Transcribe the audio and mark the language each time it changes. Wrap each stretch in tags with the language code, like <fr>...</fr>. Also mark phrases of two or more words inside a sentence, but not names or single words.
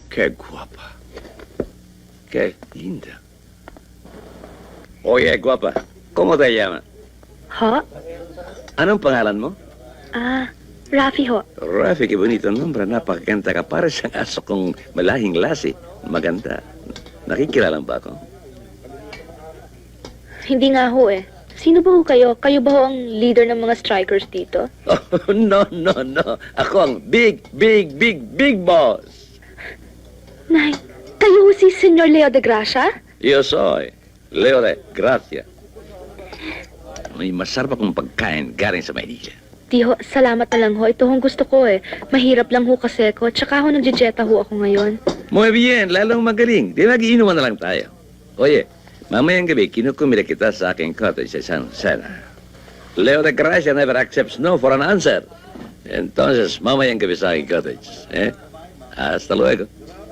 <es>Qué guapa. Qué linda. Oye, guapa, ¿cómo te llamas?</es> <tl>Ho? Anong pangalan mo? Rafi ho.</tl> <es>Rafi, qué bonito nombre.</es> <tl>Napakaganda ka. Para siyang aso kong malahing lasi. Maganda. Nakikilala ba ako? Hindi nga ho eh. Sino ba ho kayo? Kayo ba ho ang leader ng mga strikers dito?</tl> <en>Oh, no.</en> <tl>Ako ang</tl> <en>big boss.</en> <tl>Nay, kayo ho si Senyor Leo de Gracia?</tl> <es>Yo soy Leo de Gracia.</es> <tl>May masarap akong pagkain galing sa Maynila. Di ho, salamat na lang ho. Ito hong gusto ko eh. Mahirap lang ho kasi ko. Tsaka ho nagjejeta ho ako ngayon.</tl> <es>Muy bien,</es> <tl>lalong magaling. Di mag-iinuman na lang tayo. Oye, mamayang gabi, kinukumira kita sa aking cottage sa San Sena.</tl> <en>Leo de Gracia never accepts no for an answer.</en> <es>Entonces,</es> <tl>mamayang gabi sa aking cottage.</tl> <es>Hasta luego.</es>